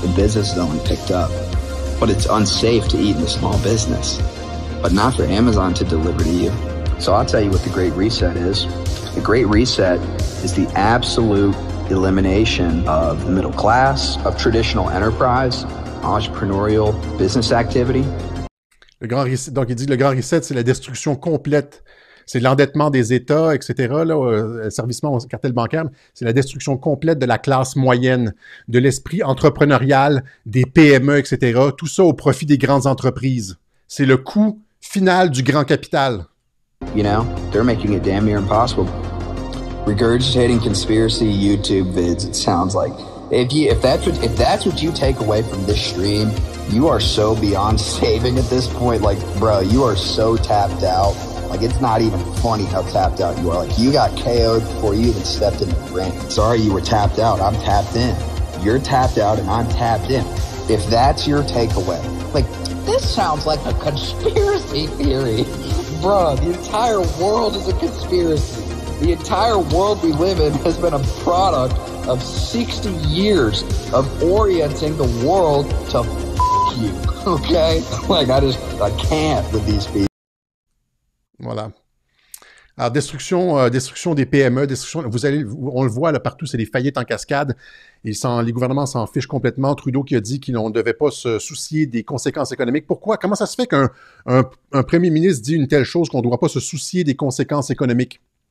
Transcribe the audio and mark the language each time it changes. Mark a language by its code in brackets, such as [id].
[en] The business is only picked up. But it's unsafe to eat in a small business, but not for Amazon to deliver to you. So I'll tell you what the Great Reset is. The Great Reset is the absolute elimination of the middle class, of traditional enterprise, entrepreneurial business activity. [fr] Donc, il dit le Grand Reset, c'est la destruction complète. c'est l'endettement des États, etc., là, servicement au cartel bancaire, c'est la destruction complète de la classe moyenne, de l'esprit entrepreneurial, des PME, etc., tout ça au profit des grandes entreprises. C'est le coût final du grand capital. [en] You know, they're making it damn near impossible. Regurgitating conspiracy YouTube vids, it sounds like. If that's what you take away from this stream, you are so beyond saving at this point. Like, bro, you are so tapped out. Like, it's not even funny how tapped out you are. Like, you got KO'd before you even stepped in the ring. Sorry you were tapped out. I'm tapped in. You're tapped out and I'm tapped in. If that's your takeaway, like, this sounds like a conspiracy theory. Bro, the entire world is a conspiracy. The entire world we live in has been a product of 60 years of orienting the world to f*** you, okay? Like, I can't with these people. [fr] Voilà. Alors, destruction des PME, on le voit là partout, c'est des faillites en cascade. Les gouvernements s'en fichent complètement. Trudeau qui a dit qu'on ne devait pas se soucier des conséquences économiques. Pourquoi? Comment ça se fait qu'un premier ministre dit une telle chose qu'on ne doit pas se soucier des conséquences économiques?